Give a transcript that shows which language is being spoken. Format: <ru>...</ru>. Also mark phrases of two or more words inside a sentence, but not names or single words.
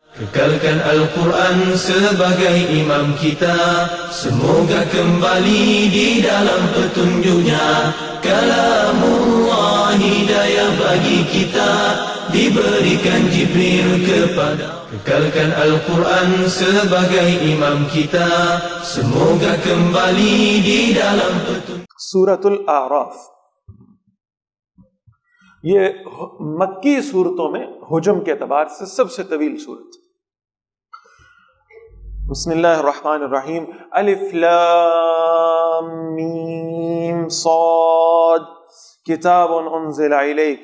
<ms>Kekalkan Al-Quran sebagai imam kita, semoga kembali di dalam petunjuknya. Kalamullah hidayah bagi kita, diberikan Jibril kepada. Kekalkan Al-Quran sebagai imam kita, semoga kembali di dalam petunjuk.</ms> <ur>سورۃ الاعراف یہ مکی صورتوں میں حجم کے اعتبار سے سب سے طویل صورت.</ur> <ar>بسم اللہ الرحمن الرحیم. الف لام میم صاد کتاب انزل الیک.</ar>